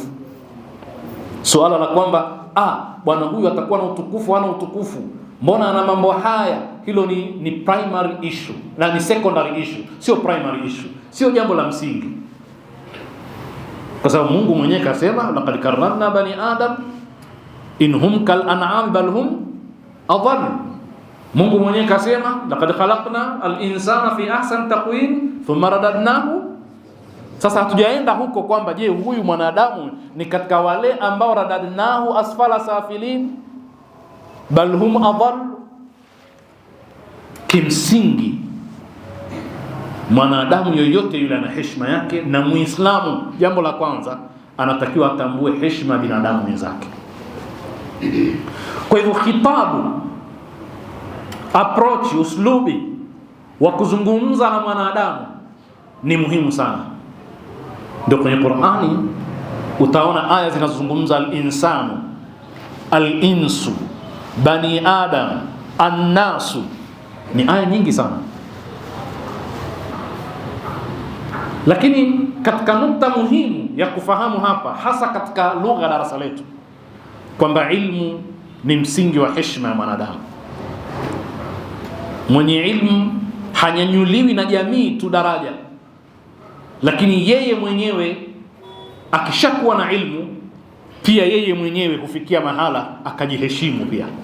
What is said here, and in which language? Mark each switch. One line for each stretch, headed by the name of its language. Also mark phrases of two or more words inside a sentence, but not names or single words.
Swahili: Suala la kwamba bwana huyu atakuwa na utukufu, hana utukufu, mbona ana mambo haya, hilo ni
English: primary issue
Swahili: na ni
English: secondary issue,
Swahili: sio
English: primary issue,
Swahili: sio jambo la msingi. Kwa sababu Mungu mwenyewe kasema
Arabic: لقد كرمنا بني آدم إن هم كالأنعام بل هم أضل.
Swahili: Mungu mwenyewe kasema
Arabic: لقد خلقنا الإنسان في أحسن تقويم ثم رددناه.
Swahili: Sasa hatujaenda huko kwamba je, huyu mwanadamu ni katika wale ambao
Arabic: رددناه أسفل سافلين بل هم أضل.
Swahili: Kimsingi mwanadamu yoyote yule ana heshima yake, na Muislamu jambo la kwanza anatakiwa atambue heshima ya binadamu mwenzake. Kwa hivyo khitabu, approach, uslubi wa kuzungumza na mwanadamu ni muhimu sana. Ndio kwenye Qur'ani utaona aya zinazozungumza
Arabic: الإنسان، الإنس، بني آدم، الناس,
Swahili: ni aya nyingi sana. Lakini katika nukta muhimu ya kufahamu hapa, hasa katika lugha ya darasa letu, kwamba ilmu ni msingi wa heshima ya mwanadamu. Mwenye ilmu hanyanyuliwi na jamii tu daraja, lakini yeye mwenyewe akishakuwa na ilmu pia yeye mwenyewe hufikia mahala akajiheshimu pia.